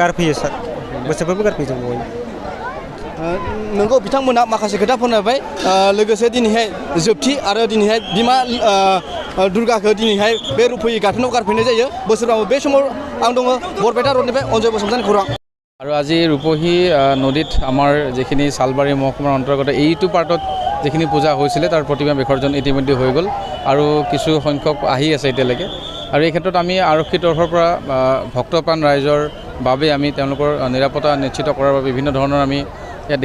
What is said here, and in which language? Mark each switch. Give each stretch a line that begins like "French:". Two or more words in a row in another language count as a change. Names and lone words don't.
Bodo: गारफैयो सार बोसोरफ्रोमबो गारफैयो जों बयबो नोंगौ बिथांमोना माखासे खोथा फोरमायबाय लोगोसे दिनैहाय जोबथि आरो दिनैहाय बिमा दुर्गाखौ दिनैहाय बे रुप'यि गाथोनाव गारफैनाय जायो बोसोरफ्रामबो बे समाव आं दङ बरपेटा रडनिफ्राय अनजय बसुमतारी खौरां
Assamese: আৰু আজি ৰূপহী নদীত আমাৰ যিখিনি চালবাৰী মহকুমাৰ অন্তৰ্গত এইটো পাৰ্টত যিখিনি পূজা হৈছিলে তাৰ প্ৰতিমা বিসৰ্জন ইতিমধ্যে হৈ গ'ল আৰু কিছু সংখ্যক আহি আছে এতিয়ালৈকে আৰু এই ক্ষেত্ৰত আমি আৰক্ষীৰ তৰফৰ পৰা ভক্তপ্ৰাণ ৰাইজৰ বাবে আমি তেওঁলোকৰ নিৰাপত্তা নিশ্চিত কৰাৰ বাবে বিভিন্ন ধৰণৰ আমি ইয়াত